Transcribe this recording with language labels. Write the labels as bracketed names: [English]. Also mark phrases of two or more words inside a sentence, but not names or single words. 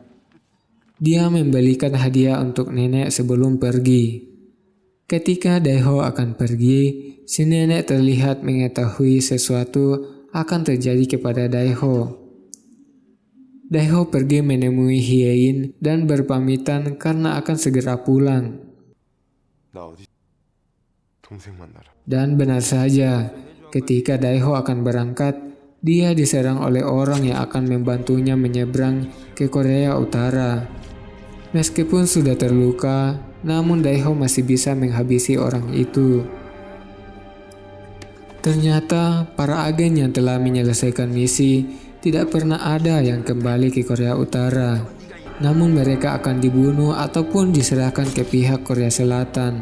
[Indonesian] Dia membelikan hadiah untuk nenek sebelum pergi. Ketika Daeho akan pergi, si nenek terlihat mengetahui sesuatu akan terjadi kepada Daeho. Daeho pergi menemui Hyein dan berpamitan karena akan segera pulang. [Korean] 나 어디 동생 만나러. [Indonesian] Dan benar saja, ketika Daeho akan berangkat, dia diserang oleh orang yang akan membantunya menyeberang ke Korea Utara. Meskipun sudah terluka, namun Daeho masih bisa menghabisi orang itu. Ternyata para agen yang telah menyelesaikan misi tidak pernah ada yang kembali ke Korea Utara, namun mereka akan dibunuh ataupun diserahkan ke pihak Korea Selatan.